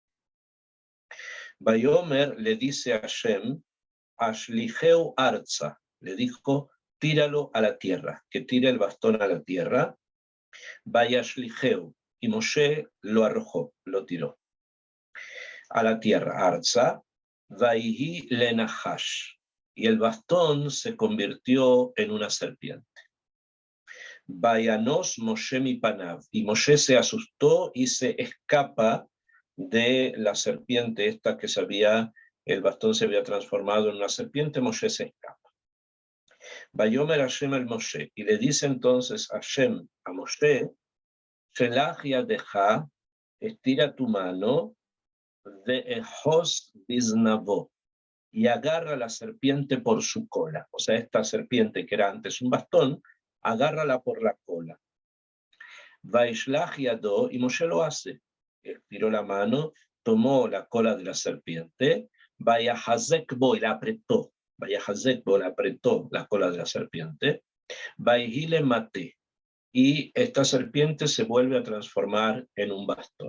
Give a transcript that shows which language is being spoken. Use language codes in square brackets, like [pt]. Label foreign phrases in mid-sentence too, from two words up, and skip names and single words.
[es] Vayomer le dice a Hashem, [he] השליכהו ארצה, [es] le dijo, tíralo a la tierra, que tire el bastón a la tierra. Vayashlicheu, y Moshe lo arrojó, lo tiró a la tierra, arza, [he] ויהי לנחש, [es] y el bastón se convirtió en una serpiente. [he] וינס משה מפניו, [es] y Moshe se asustó y se escapa de la serpiente esta el bastón se había transformado en una serpiente. Moshe se escapa. [he] ויאמר השם אל משה, [es] y le dice entonces Hashem a Moshe, [he] שלח ידך, [es] estira tu mano, [he] ואחז בזנבו, [es] y agarra la serpiente por su cola. O sea, esta serpiente que era antes un bastón, agárrala por la cola. [he] וישלח ידו, [es] y Moshe lo hace. Estiró la mano, tomó la cola de la serpiente, [he] ויחזק בו, [es] y la apretó. [he] ויחזק בו, [es] la apretó la cola de la serpiente. [he] ויהי למטה, [es] y esta serpiente se vuelve a transformar en un bastón.